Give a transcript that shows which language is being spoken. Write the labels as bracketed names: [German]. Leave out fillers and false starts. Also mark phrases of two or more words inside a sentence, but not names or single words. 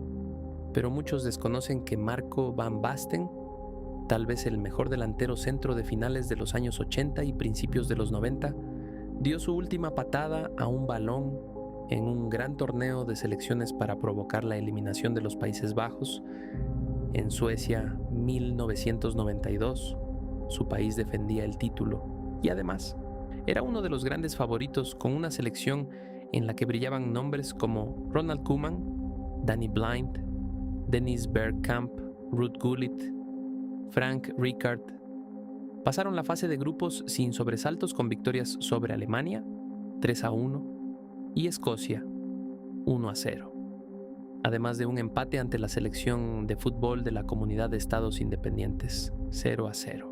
[Spanish] Pero muchos desconocen que Marco van Basten, tal vez el mejor delantero centro de finales de los años 80 y principios de los 90, dio su última patada a un balón en un gran torneo de selecciones para provocar la eliminación de los Países Bajos. En Suecia, 1992, su país defendía el título y además era uno de los grandes favoritos con una selección en la que brillaban nombres como Ronald Koeman, Danny Blind, Dennis Bergkamp, Ruud Gullit, Frank Rijkaard. Pasaron la fase de grupos sin sobresaltos con victorias sobre Alemania, 3-1, y Escocia, 1-0. Además de un empate ante la selección de fútbol de la Comunidad de Estados Independientes, 0-0.